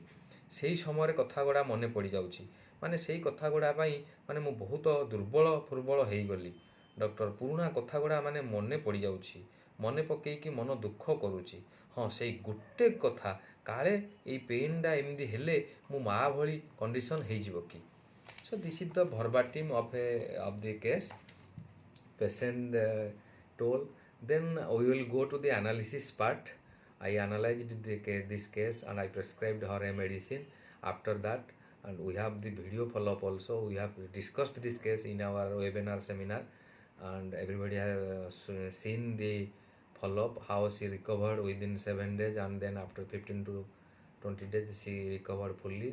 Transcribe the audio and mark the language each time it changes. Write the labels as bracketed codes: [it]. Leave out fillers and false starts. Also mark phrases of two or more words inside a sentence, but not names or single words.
[or] ସେଇ ସମୟରେ କଥା ଗୁଡ଼ା ମନେ ପଡ଼ିଯାଉଛି, ମାନେ ସେଇ କଥା ଗୁଡ଼ା ପାଇଁ ମାନେ ମୁଁ ବହୁତ ଦୁର୍ବଳ ଫୁର୍ବଳ ହେଇଗଲି ଡକ୍ଟର। ପୁରୁଣା କଥା ଗୁଡ଼ା ମାନେ ମନେ ପଡ଼ିଯାଉଛି, ମନେ ପକେଇକି ମନ ଦୁଃଖ କରୁଛି। ହଁ ସେଇ ଗୋଟେ କଥା, କାଳେ ଏଇ ପେନ୍ଟା ଏମିତି ହେଲେ ମୁଁ ମା ଭଳି କଣ୍ଡିସନ୍ ହେଇଯିବ କି। [en] so this is the verbatim of the case patient told. Then we will go to the analysis part. I analyzed this case and I prescribed her a medicine. After that, and we have the video follow-up also. We have discussed this case in our webinar seminar, and everybody has seen the follow-up, how she recovered within 7 days, and then after 15 to 20 days she recovered fully.